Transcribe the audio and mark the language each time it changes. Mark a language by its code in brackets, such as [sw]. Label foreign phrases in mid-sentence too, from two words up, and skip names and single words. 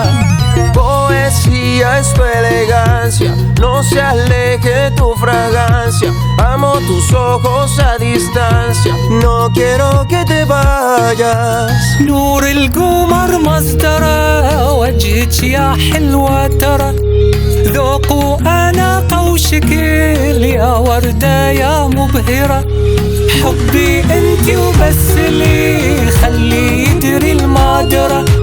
[es] Poesía es tu elegancia, no se aleje tu fragancia. Amo tus ojos a distancia, no quiero que te vayas. [ar] نور القمر مصدره، وجهك يا حلوة ترى، ذوق وأناقة وشكل يا وردة يا مبهرة. حبي انتي وبس لي، خلي يدري المادرة.